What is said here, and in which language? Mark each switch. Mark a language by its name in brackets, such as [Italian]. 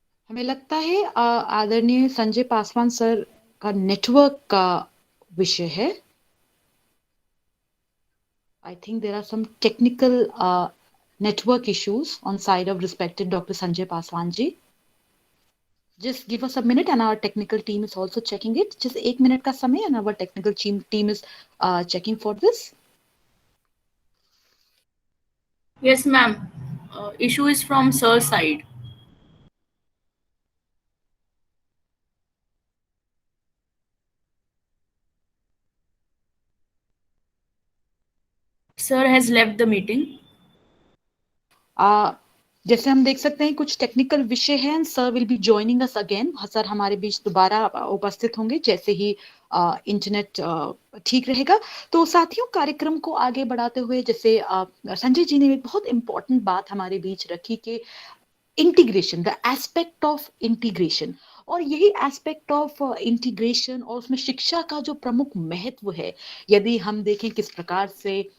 [Hindi] हमें लगता है आदरणीय संजय पासवान सर का नेटवर्क का विषय है। [English] I think there are some technical network issues on side of respected Dr. Sanjay Paswan ji. Just give us a minute and our technical team is also checking it. Just 1 minute [Hindi] का समय [English] and our technical team is checking for this. Yes, ma'am. Issue is from sir's side. Sir has left the meeting. [Hindi] जैसे हम देख सकते हैं कुछ technical विषय हैं। [English] Sir will be joining us again. [Hindi] Sir हमारे बीच दोबारा उपस्थित होंगे जैसे ही इंटरनेट ठीक रहेगा। तो साथियों, कार्यक्रम को आगे बढ़ाते हुए जैसे संजय जी ने एक बहुत इंपॉर्टेंट बात हमारे बीच रखी कि integration, [English] the aspect of integration, [Hindi] और यही एस्पेक्ट ऑफ इंटीग्रेशन और उसमें शिक्षा का जो प्रमुख महत्व है, यदि हम देखें किस प्रकार से